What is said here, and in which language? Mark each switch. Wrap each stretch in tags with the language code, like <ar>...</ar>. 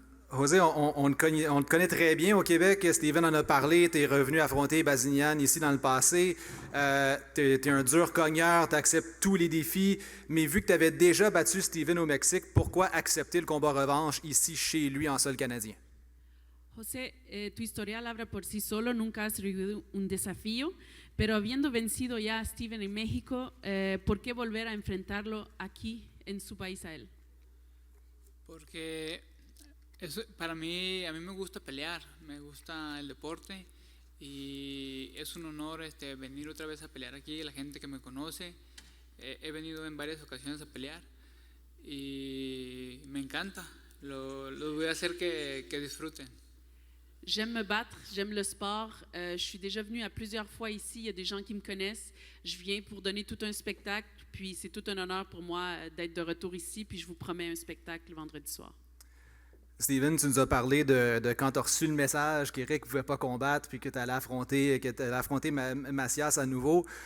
<fr>José, on te connaît très bien au Québec. Steven en a parlé. Tu es revenu affronter Bazillan ici dans le passé. Tu es un dur cogneur, tu acceptes tous les défis. Mais vu que tu avais déjà battu Steven au Mexique, pourquoi accepter le combat revanche ici chez lui en sol canadien?</fr> <es>José, tu historial habla por sí solo, nunca has recibido un desafío, pero habiendo vencido ya a Steven en México, ¿por qué volver a enfrentarlo aquí en su país a él? Porque para mí, a mí me gusta pelear, me gusta el deporte y es un honor venir otra vez a pelear aquí. La gente que me conoce, he venido en varias ocasiones a pelear y me encanta, lo voy a hacer que disfruten.</es> <fr>J'aime me battre, j'aime le sport. Je suis déjà venue à plusieurs fois ici. Il y a des gens qui me connaissent. Je viens pour donner tout un spectacle. Puis c'est tout un honneur pour moi d'être de retour ici. Puis je vous promets un spectacle le vendredi soir. Steven, tu nous as parlé de quand tu as reçu le message qu'Eric ne pouvait pas combattre puis que tu allais affronter Macias à nouveau.</fr>